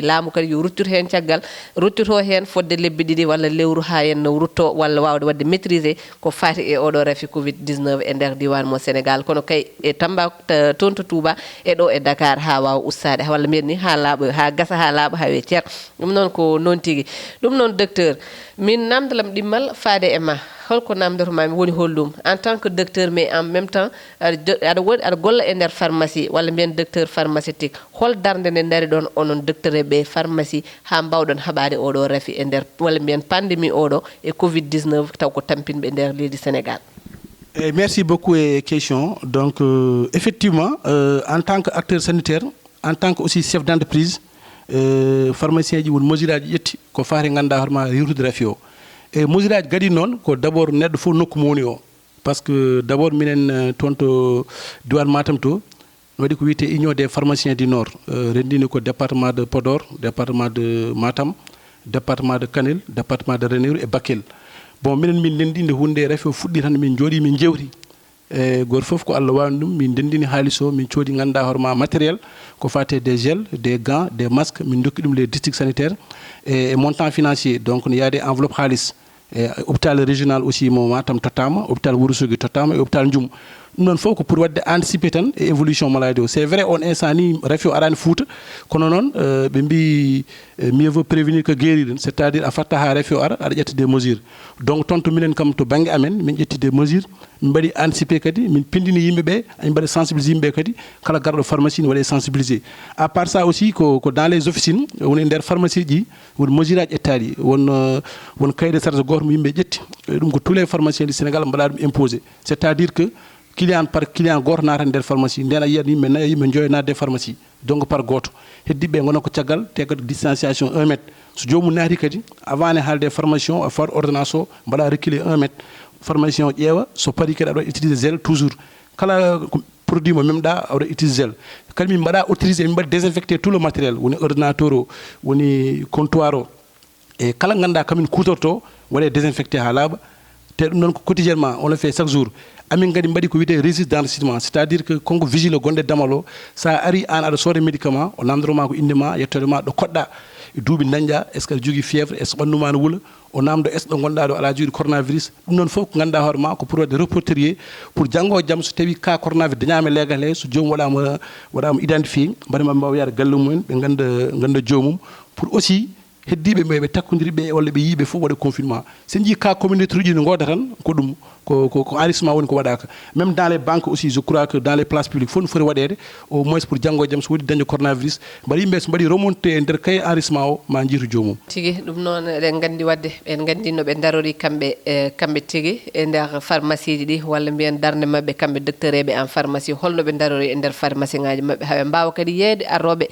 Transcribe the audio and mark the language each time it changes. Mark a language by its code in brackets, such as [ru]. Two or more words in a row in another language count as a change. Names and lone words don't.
[ff] laamu kadi yo ruttur hen caggal ruttuto hen fodde lebbi ɗiɗi walla lewru ha henno rutto walla wawde wadde maîtriser ko fati e oɗo rafi Covid-19 e nder diwan mo Sénégal kono kay e Tamba toon to Touba e ɗo e Dakar ha wawa ustade walla mbiyen ni ha laaɓa ha gasa ha laaɓa ha we ceer ɗum noon ko noon tigui ɗum noon docteur min namdalam ɗimmal faade e ma holko namdormami woni hollum [fr] en tant que docteur mais en même temps [ff] aɗa golla e nder pharmacie walla mbiyen [fr] docteur pharmaceutique [ff] hol darde nde daari ɗon onon docteur eɓe pharmacie ha mbawɗon haɓade oɗo rafi e nder walla mbiyen pandémie oɗo e Covid-19 taw ko tampinɓe e nder leydi Sénégal. [fr] Merci beaucoup et question donc effectivement en tant que acteur sanitaire en tant que aussi chef d'entreprise pharmacien [ff] ji won mesure aji ƴetti ko fati ganduɗa hoorema yewtude rafi o e mesure aji gadi noon ko d' abord neɗɗo fof nokku mo woni o [fr] par ce que d' abord [ff] minen toon to diwan Matam to waɗi ko wiyete [fr] union des pharmaciens du Nord [ff] rendini ko [fr] département de Podor département de Matam département de Kanel département de Ranérou et Bakel bon [ff] minen min ndendi nde hunde rafi o fuɗɗi tan min jooɗi min jewti e goto fof ko Allah wawni ɗum min ndendini haaliss o min coodi ganduɗa hoorema matériel ko fate [fr] des gels des gants des masques [ff] min dokki ɗum [fr] les districts sanitaires [ff] e [fr] montant financier [ff] donc ne yaade enveloppe haaliss e [fr] hôpital régional aussi [ff] mo Matam tottama hôpital Wourossogui tottama e hôpital Ndioum ɗum noon fof ko pour wadde anticiper tan e [fr] évolution maladie [ff] o [fr] c'est vrai on instant [ff] ni rafi o arani Fouta kono noon ɓe mbi [fr] mieux vaut prévenir que guérir c' est à dire [ff] a fatta ha rafi o ara aɗa ƴetta [fr] des mesures [ff] donc toon to minen kam to banggue amen min ƴetti [fr] des mesures [ff] min mbaɗi anticiper kadi min pindini yimɓeɓe amin mbaɗa sensibiliser yimɓeɓe kadi kala garɗo pharmacie ne waɗe sensibiliser [fr] à part ça aussi [ff] ko [fr] dans les officines [ff] woni nder pharmacie ji woni mesure aji ƴettaɗi won [fr] cahier de charge [ff] goto mo yimɓe ƴetti ɗum ko [fr] tous les pharmaciens du Sénégal [ff] mbaɗa ɗum imposé [fr] c' est à dire que client par client [ff] goto nata nder pharmacie nden a yiyat yimɓe nayi yimɓe joyi nadde pharmacie [fr] donc par [ff] goto heddiɓe gona ko caggal te kadi distanciation 1 mètre so jomum naati kadi avant ne haalde pharmacien o a fawat ordonnance o mbaɗa [fr] reculer 1 mètre pharmacien [ff] o ƴeewa so paari kadi aɗa [fr] utiliser gel toujours [ff] kala produit mo memɗa aɗa [fr] utiliser gel [ff] kadi min mbaɗa autorisé min mbaɗa désinfecté [fr] tout le matériel [ff] woni ordinateur o woni comptoir o e kala ganduɗa kamin kutorto waɗe désinfecté ha laaɓa te ɗum noon ko [fr] quotidiennement on le fait chaque jour [ff] amin kadi mbaɗi ko wiyete [fr] registre d' enregistrement c' est à dire que [ff] konko vigile gonɗe damal o sa ari an aɗa sooda médicament o namdoroma ko indema yettode ma ɗo koɗɗa e duuɓi dañƴa [fr] est ce que [ff] aɗa jogui fièvre [fr] est ce que [ff] ɓannuma no wuula o namdo est ce ɗo gonɗa ɗo ala jogui coronavirus ɗum noon fof ko ganduɗa hoore ma ko pour wadde reporterier pour janggo jaam so tawi [fr] cas coronavirus [ff] dañama leegal he so joomum waɗama identifié mbaɗama mbawa yaade galle mumen ɓe ganda joomum [fr] pour aussi [ff] heddiɓe ɓe takkodiri ɓe walla ɓe yiiɓe fof waɗa confinement sen jii [fr] cas communautaire [ff] uji ne gooda tan ko ɗum ko enregistrement woni ko waɗaka [fr] même dans les banques aussi je crois que dans les places publiques [ff] fof no foti waɗede [fr] au moins pour [ff] janggo e jaam so woodi dañde coronavirus mbaɗa yimɓe so mbaɗi remonté e nder [fr] cahier enregistrement [ff] o ma jiitu joomum tigi ɗum noon eɗen gandi wadde en gandi no ɓe darori kamɓe tigi e nder pharmacie ji ɗi walla mbiyen darde mabɓe kamɓe docteur eɓe en pharmacie holno ɓe darori e nder pharmacie ngaji mabɓe haɓe mbawa kadi yeeyde arroɓe